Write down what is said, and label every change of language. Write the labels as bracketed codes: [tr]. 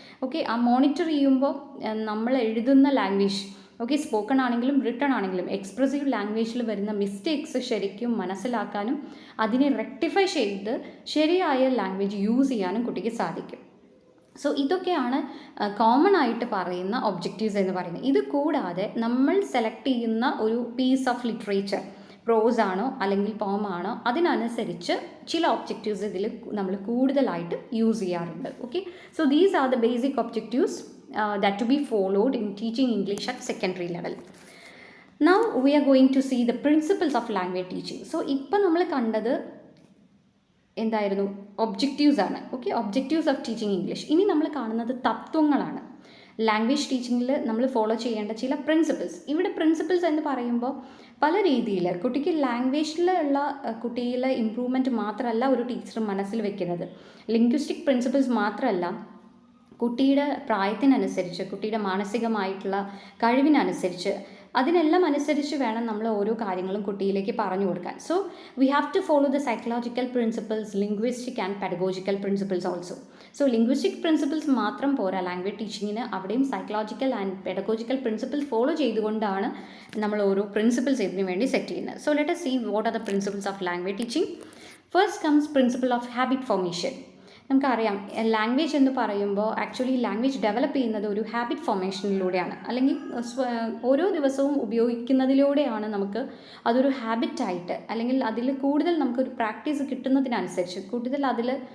[ml] Okay, ആ monitor ചെയ്യുമ്പോൾ നമ്മൾ എഴുതുന്ന ലാംഗ്വേജ്, ഓക്കെ, സ്പോക്കൺ ആണെങ്കിലും റിട്ടൺ ആണെങ്കിലും എക്സ്പ്രസീവ് ലാംഗ്വേജിൽ വരുന്ന മിസ്റ്റേക്സ് ശരിക്കും മനസ്സിലാക്കാനും അതിനെ റെക്ടിഫൈ ചെയ്ത് ശരിയായ ലാംഗ്വേജ് യൂസ് ചെയ്യാനും കുട്ടിക്ക് സാധിക്കും. സോ ഇതൊക്കെയാണ് കോമൺ ആയിട്ട് പറയുന്ന ഒബ്ജക്റ്റീവ്സ് എന്ന് പറയുന്നത്. ഇത് കൂടാതെ നമ്മൾ സെലക്ട് ചെയ്യുന്ന ഒരു പീസ് ഓഫ് ലിറ്ററേച്ചർ, പ്രോസ് ആണോ അല്ലെങ്കിൽ പോം ആണോ, അതിനനുസരിച്ച് ചില ഒബ്ജക്റ്റീവ്സ് ഇതിൽ നമ്മൾ കൂടുതലായിട്ട് യൂസ് ചെയ്യാറുണ്ട്. [en] Okay, so these are the basic objectives that to be followed in teaching English at secondary level. Now we are going to see the principles of language teaching. [ml] So ഇപ്പോൾ നമ്മൾ കണ്ടത് എന്തായിരുന്നു? Objectives ആണ്. Okay, objectives of teaching English. ഇനി നമ്മൾ കാണുന്നത് തത്വങ്ങളാണ്. Language ടീച്ചിങ്ങിൽ നമ്മൾ follow ചെയ്യേണ്ട ചില പ്രിൻസിപ്പിൾസ്. ഇവിടെ പ്രിൻസിപ്പിൾസ് എന്ന് പറയുമ്പോൾ പല രീതിയിൽ കുട്ടിക്ക് ലാംഗ്വേജിലുള്ള കുട്ടിയിലെ ഇമ്പ്രൂവ്മെൻറ്റ് മാത്രമല്ല ഒരു ടീച്ചർ മനസ്സിൽ വെക്കുന്നത്. ലിംഗ്വിസ്റ്റിക് പ്രിൻസിപ്പിൾസ് മാത്രമല്ല, കുട്ടിയുടെ പ്രായത്തിനനുസരിച്ച്, കുട്ടിയുടെ മാനസികമായിട്ടുള്ള കഴിവിനനുസരിച്ച്, അതിനെല്ലാം അനുസരിച്ച് വേണം നമ്മൾ ഓരോ കാര്യങ്ങളും കുട്ടിയിലേക്ക് പറഞ്ഞു കൊടുക്കാൻ. [en] So we have to follow the psychological principles, linguistic and pedagogical principles also. [ml] So linguistic principles മാത്രം പോരാ ലാംഗ്വേജ് ടീച്ചിങ്ങിന്, അവിടെയും psychological and pedagogical principles follow ചെയ്തുകൊണ്ടാണ് നമ്മൾ ഓരോ പ്രിൻസിപ്പിൾസ് ഇതിനു വേണ്ടി സെറ്റ് ചെയ്യുന്നത്. [en] So let us see what are the principles of language teaching. First comes principle of habit formation. [ml] നമുക്കറിയാം ലാംഗ്വേജ് എന്ന് പറയുമ്പോൾ ആക്ച്വലി ലാംഗ്വേജ് ഡെവലപ്പ് ചെയ്യുന്നത് ഒരു ഹാബിറ്റ് ഫോർമേഷനിലൂടെയാണ്, അല്ലെങ്കിൽ ഓരോ ദിവസവും ഉപയോഗിക്കുന്നതിലൂടെയാണ് നമുക്ക് അതൊരു ഹാബിറ്റായിട്ട്, അല്ലെങ്കിൽ അതിൽ കൂടുതൽ നമുക്കൊരു പ്രാക്ടീസ് കിട്ടുന്നതിനനുസരിച്ച്, കൂടുതൽ അതിൽ